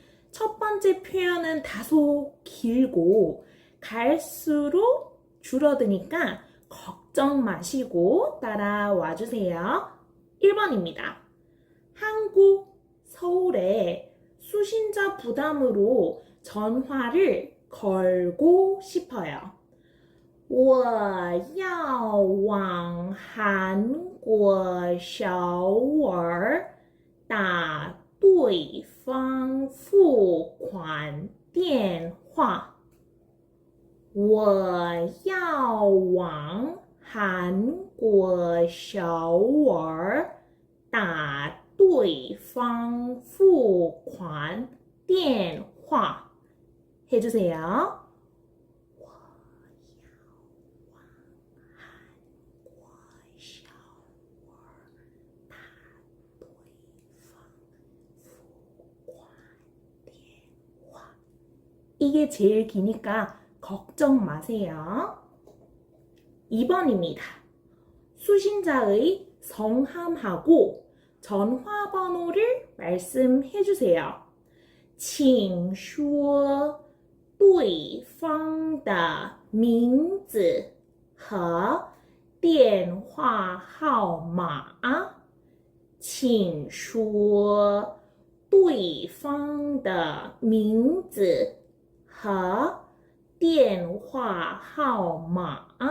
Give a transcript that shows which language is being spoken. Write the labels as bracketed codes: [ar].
[ko] 첫 번째 표현은 다소 길고 갈수록 줄어드니까 걱정 마시고 따라와 주세요. 1번입니다. 한국 서울에 수신자 부담으로 전화를 걸고 싶어요. [zh] 我要往韩国首尔打对方付款电话。我要往韩国首尔打对方付款电话. [ko] 해주세요. [zh] 我要往韩国首尔打对方付款电话. [ko] 이게 제일 기니까 걱정 마세요. 2번입니다. 수신자의 성함하고 전화번호를 말씀해 주세요. [zh] 请说对方的名字和电话号码。请说对方的名字和电话号码.